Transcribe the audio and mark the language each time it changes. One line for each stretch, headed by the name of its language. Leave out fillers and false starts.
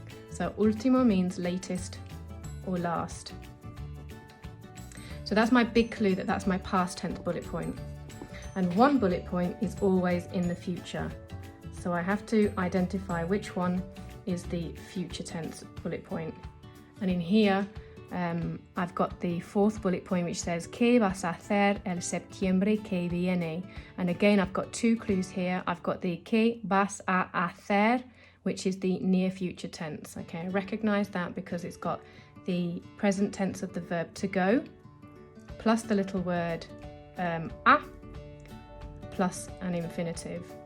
English: So último means latest or last. So that's my big clue that that's my past tense bullet point. And one bullet point is always in the future. So I have to identify which one is the future tense bullet point. And in here, I've got the fourth bullet point which says
Spanish: ¿Qué vas a hacer el septiembre que viene?
English: And again, I've got 2 clues here. I've got the
Spanish: ¿Qué vas a hacer?,
English: which is the near future tense. Okay, I recognize that because it's got the present tense of the verb to go, plus the little word a, plus an infinitive.